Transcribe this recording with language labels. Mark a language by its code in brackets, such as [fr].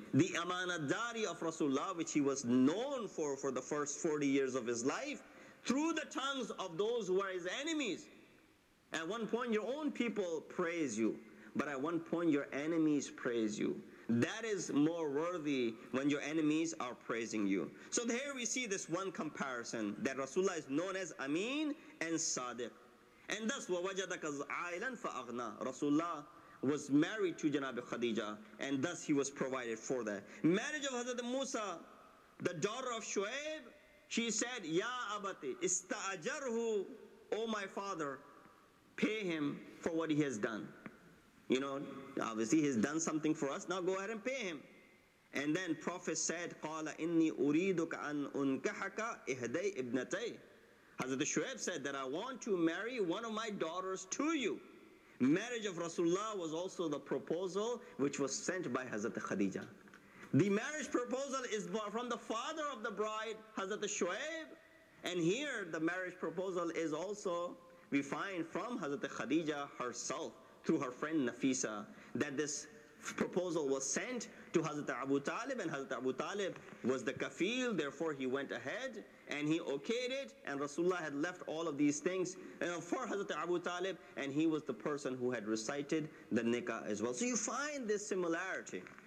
[en] The Amanadari of Rasulullah, which he was known for the first 40 years of his life, through the tongues of those who are his enemies. At one point your own people praise you, but at one point your enemies praise you. That is more worthy when your enemies are praising you. So here we see this one comparison, that Rasulullah is known as Ameen and Sadiq. And thus, [ar] وَوَجَدَكَ عَائِلًا فَأَغْنَى. [en] Rasulullah was married to Janab Khadija, and thus he was provided for that. Marriage of Hazrat Musa, the daughter of Shuaib, she said, Ya abati, ista'ajarhu, O my father, pay him for what he has done. You know, obviously he's done something for us, now go ahead and pay him. And then Prophet said, [ar] قَالَ إِنِّي أُرِيدُكَ أَنْ أُنْكَحَكَ إِهْدَيْ إِبْنَتَيْ. [en] Hazrat Shuaib said that I want to marry one of my daughters to you. Marriage of Rasulullah was also the proposal which was sent by Hazrat Khadija. The marriage proposal is from the father of the bride, Hazrat Shuaib. And here the marriage proposal is also, we find from Hazrat Khadija herself, through her friend Nafisa, that this proposal was sent to Hazrat Abu Talib, and Hazrat Abu Talib was the kafil, therefore he went ahead and he okayed it, and Rasulullah had left all of these things for Hazrat Abu Talib, and he was the person who had recited the nikah as well. So you find this similarity.